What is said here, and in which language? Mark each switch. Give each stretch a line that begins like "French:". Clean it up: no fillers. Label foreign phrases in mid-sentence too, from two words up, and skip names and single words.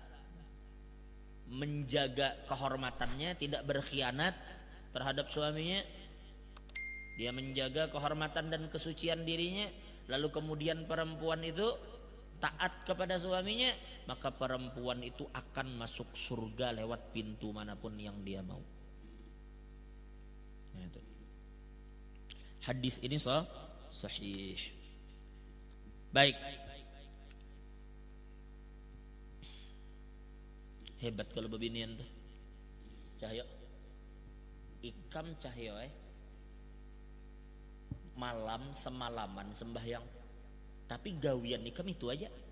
Indonesian: menjaga kehormatannya, tidak berkhianat terhadap suaminya, dia menjaga kehormatan dan kesucian dirinya, lalu kemudian perempuan itu taat kepada suaminya, maka perempuan itu akan masuk surga lewat pintu manapun yang dia mau. Nah, itu. Hadis ini sahih. Baik. Hebat kalau beginian tuh. Cahyo.
Banjar: Ikam cahyo malam semalaman sembahyang, tapi gawian ikam itu aja.